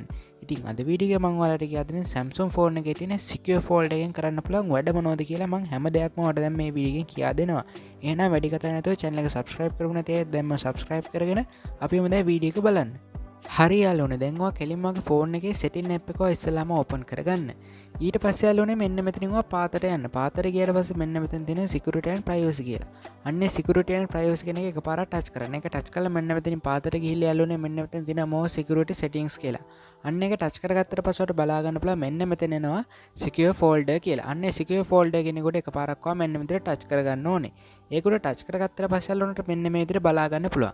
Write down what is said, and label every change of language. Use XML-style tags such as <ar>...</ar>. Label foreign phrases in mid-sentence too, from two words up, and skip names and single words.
<si>ඉතින් අද වීඩියෝ එක මම ඔයාලට කියා දෙන්නේ Samsung phone එකේ තියෙන</si> <en>secure fold</en> <si>එකෙන් කරන්න පුළුවන් වැඩ මොනවද කියලා මම හැම දෙයක්ම ඔයාලට දැන් මේ වීඩියෝ එකෙන් කියා දෙනවා. එහෙනම් වැඩි කතා නැතුව channel එක subscribe කරමු නැති අය දැන්ම subscribe කරගෙන අපි යමු දැන් වීඩියෝ එක බලන්න. හරි යාළුවනේ දැන් ඔයා කෙලින්ම වගේ ෆෝන් එකේ</si> <en>setting app</en> <si>එක ඉස්සෙල්ලාම open කරගන්න. ඊට පස්සේ යාළුවනේ මෙන්න මෙතනින් ඔයා පාතට යන්න. පාතට ගියාට පස්සේ මෙන්න මෙතන තියෙන</si> <en>security and privacy</en> <si>කියලා. අන්නේ</si> <en>security and privacy</en> <si>කියන එක එකපාරක් touch කරන්න. ඒක touch කළා මෙන්න මෙතනින් පාතට ගිහිල්ලා යාළුවනේ මෙන්න මෙතන තියෙන</si> <en>more security settings</en> <si>කියලා. අන්න එක touch කරගත්තට පස්සේ ඔයාලට බලා ගන්න පුළුවන් මෙන්න මෙතන එනවා</si> <en>secure folder</en> <si>කියලා. අන්නේ</si> <en>secure folder</en> <si>කෙනෙකුට එකපාරක් ඔයා මෙන්න මෙතන touch කරගන්න ඕනේ. ඒකට ටච් කරගත්තට පස්සේ අල්ලුණට මෙන්න මේ විදිහට බලා ගන්න පුළුවන්.</si>